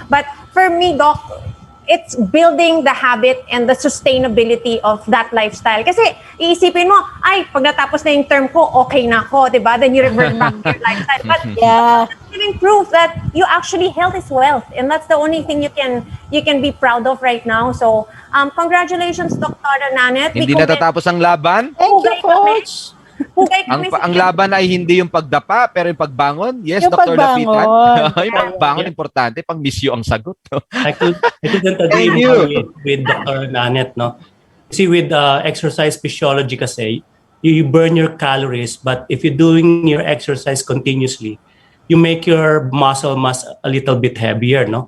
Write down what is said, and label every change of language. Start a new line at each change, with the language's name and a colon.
English: But for me, Doc, it's building the habit and the sustainability of that lifestyle.
Filipino: Kasi iisipin mo, ay, pag natapos na yung term ko, okay na ako, diba?
English: Then you revert back to your lifestyle. But that's giving proof that you actually health is wealth. And that's the only thing you can be proud of right now. So, congratulations, Dr. Nannette.
Filipino: Hindi natatapos ang laban.
English: Thank you, Coach.
Filipino: Ang laban ay hindi yung pagdapa, pero yung pagbangon.
English: Yes,
Filipino: Yung
English: Dr. Lapitan.
Filipino: pagbangon. Yung pagbangon, importante. Pang miss you ang sagot.
English: I couldn't agree more with Dr. Nannette, no? See, with exercise physiology kasi, you burn your calories, but if you're doing your exercise continuously, you make your muscle mass a little bit heavier, no?